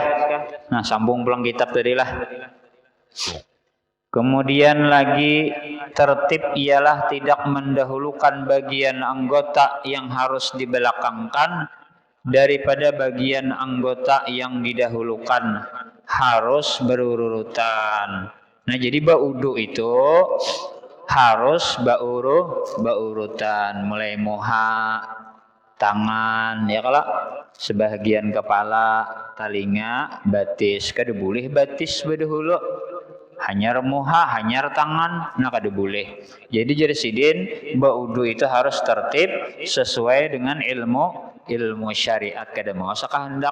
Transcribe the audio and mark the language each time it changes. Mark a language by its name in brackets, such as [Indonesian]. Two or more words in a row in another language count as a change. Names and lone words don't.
[Indonesian] Nah, sambung pulang kitab tadi lah. Kemudian lagi tertib ialah tidak mendahulukan bagian anggota yang harus dibelakangkan daripada bagian anggota yang didahulukan, harus berurutan. Nah, [Banjar] jadi baudu itu harus baurutan, mulai moha, tangan, ya kalau sebagian kepala, telinga, batis, kada boleh batis berdahulu. hanyar muha, hanyar tangan, nah kada boleh. Jadi jadi sidin baudu itu harus tertib sesuai dengan ilmu syariat, kada mau kehendak.